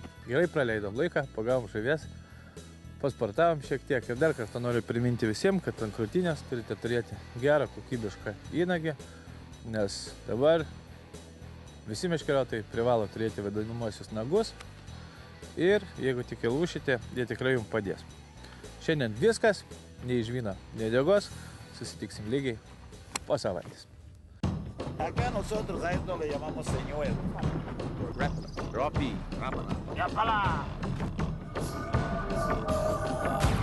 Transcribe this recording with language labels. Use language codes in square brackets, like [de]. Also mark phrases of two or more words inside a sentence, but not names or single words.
[lt] Gerai praleidom laiką, pagavom žuvies, pasportavom šiek tiek ir dar kartą noriu priminti visiems, kad ant krūtinės turite turėti gerą, kokybišką įnagį, nes dabar visi meškeriotojai privalo turėti vadinamosius nagus ir jeigu tik įlūšite, jie tikrai jums padės. Šiandien viskas, nei žvyno, nei degos, susitiksim lygiai po savaitės. [es] Acá nosotros a esto le llamamos señuelo. Ropi, rámana. ¡Ya para!